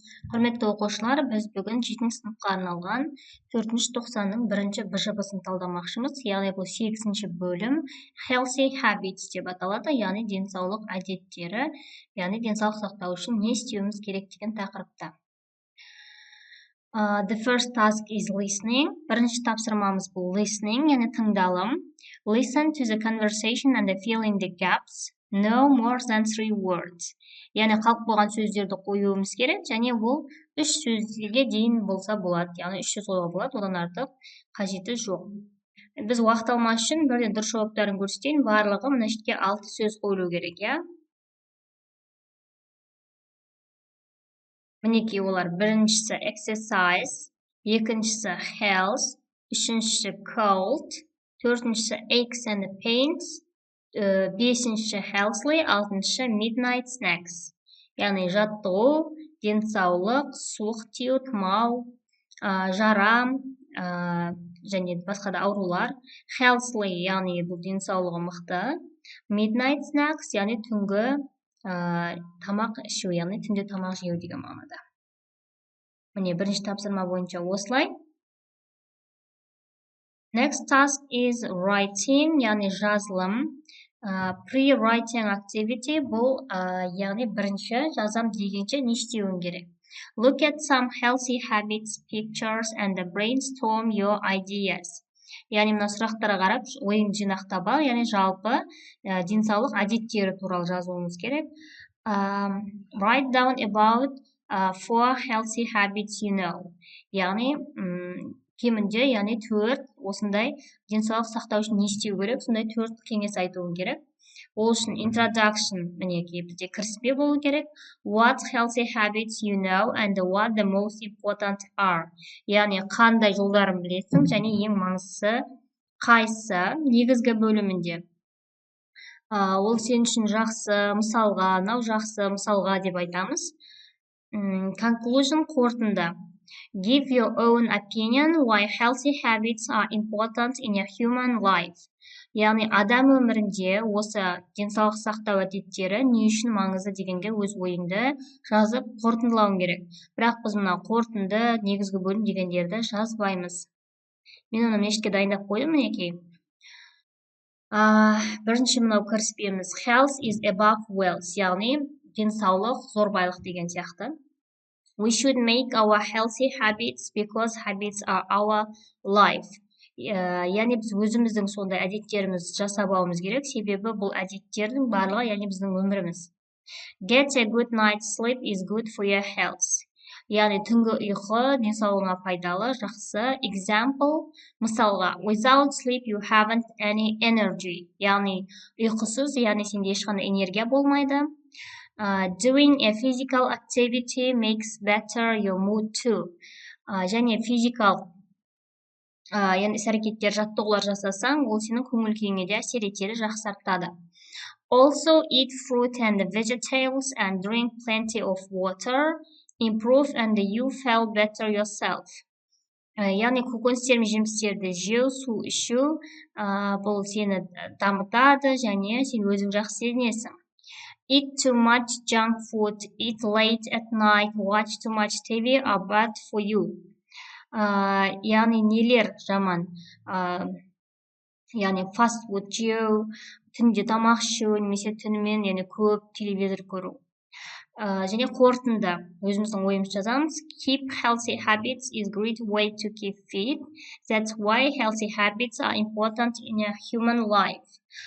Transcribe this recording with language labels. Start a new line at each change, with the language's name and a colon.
Kazakh: Құрметті оқушылар, біз бүгін 7-ші сыныпқа арналған 4-90-ның 1-ші БЖБ-сын талдамақшымыз. Яғни бұл 8-ші бөлім
English: Healthy Habits
Kazakh: деп аталады, яғни денсаулық әдеттері, яғни денсаулық сақтау үшін не істеуіміз керек деген тақырыпта.
English: The first task is listening.
Kazakh: Бірінші тапсырмамыз бұл listening, яғни тыңдалым.
English: Listen to the conversation and fill in the gaps. No more than 3 words.
Kazakh: Яғни қалып болған сөздерді қоюымыз керек, және ол 3 сөзге дейін болса болады. Яғни 3 сөз қоюға болады, одан артық қажеті жоқ. Біз уақыт алмас үшін бірден дұрыс жауаптарын көрсетейін. Барлығы мына жерге 6 сөз қойылу керек, иә? Мінекей олар: біріншісі exercise, екіншісі health, үшіншісі cold, төртіншісі
English: aches and pains,
Kazakh: бесінші healthy, алтыншы
English: midnight snacks.
Kazakh: Яғни жаттығу, денсаулық, суық тию, тұмау, жарам және басқа да аурулар. Healthy, яғни бұл денсаулығы мықты.
English: Midnight snacks,
Kazakh: яғни түнгі тамақ ішу, яғни түнде тамақ жеу деген мағынада. Міне бірінші тапсырма бойынша осылай.
English: Next task is writing,
Kazakh: яғни жазылым.
English: Pre-writing activity
Kazakh: бұл яғни бірінші жазам дегенше не істеуің керек.
English: Look at some healthy habits, pictures and brainstorm your ideas.
Kazakh: Яғни мына сұрақтарға қарап, ойын жинақтап ал, яғни жалпы денсаулық әдеттері туралы жазуымыз керек.
English: Write down about 4 healthy habits you know.
Kazakh: Яғни кемінде, яғни 4 осындай денсаулық сақтау үшін не істеу керек, сондай 4 кеңес айтуың керек. Ол үшін introduction, мінекей бізде кіріспе болу керек.
English: What healthy habits you know and what the most important are.
Kazakh: Яғни қандай жолдарын білесің және ең маңыздысы қайсы негізгі бөлімінде. Ол сен үшін жақсы, мысалға, мынау жақсы, мысалға деп айтамыз.
English: Conclusion,
Kazakh: қорытынды.
English: Give your own opinion why healthy habits are important in a human life.
Kazakh: Яғни адам өмірінде осы денсаулық сақтау әдеттері не үшін маңызды дегенге өз ойыңды жазып қорытындылауың керек. Бірақ біз мына қорытынды, негізгі бөлім дегендерді жазбаймыз. Мен оны мешітке дайындап қойдым, мінекей. Бірінші мынау кіріспеміз.
English: Health is above wealth,
Kazakh: яғни денсаулық зор байлық деген сияқты.
English: We should make our healthy habits because habits are our life.
Kazakh: Яғни біз өзіміздің сондай әдеттеріміз жасап алуымыз керек, себебі бұл әдеттердің барлығы, яғни біздің өміріміз.
English: Get a good night's sleep is good for your health.
Kazakh: Яғни түнгі ұйқы денсаулығыңа пайдалы, жақсы.
English: Example,
Kazakh: мысалға,
English: without sleep you haven't any energy.
Kazakh: Яғни ұйқысыз, яғни сенде ешқандай энергия болмайды.
English: Doing a physical activity makes better your mood too.
Kazakh: Және физикалық іс-әрекеттер, жаттығулар жасасаң, ол сенің көңіл күйіңе де әсер етеді, жақсартады.
English: Also eat fruit and vegetables and drink plenty of water. Improve and you feel better yourself.
Kazakh: Яғни көкөністер мен жемістерді жеу, су ішу, бұл сені дамытады және сен өзің жақсы сезінесің.
English: Eat too much junk food, eat late at night, watch too much TV are bad for you.
Kazakh: Яғни нелер жаман? Яғни fast food жеу, түнде тамақ ішу, немесе түнімен, яғни көп телевизор көру. Және қорытынды, өзіміздің ойымыз жазамыз.
English: Keep healthy habits is great way to keep fit. That's why healthy habits are important in a human life.